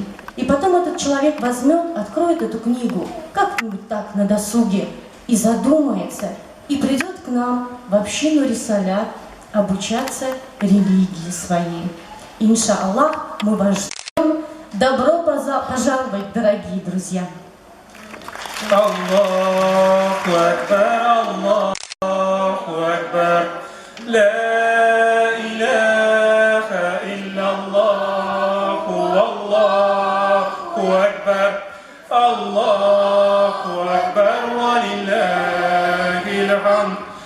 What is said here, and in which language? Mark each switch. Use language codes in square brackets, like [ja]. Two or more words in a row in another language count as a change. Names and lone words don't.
[ru] И потом этот человек возьмет, откроет эту книгу как-нибудь так на досуге и задумается, и придет к нам в общину Рисалят обучаться религии своей. Иншаллах, мы вас ждем. Добро пожаловать, дорогие друзья! [ar] الله أكبر الله أكبر لا إله إلا الله الله أكبر الله أكبر ولله الحمد,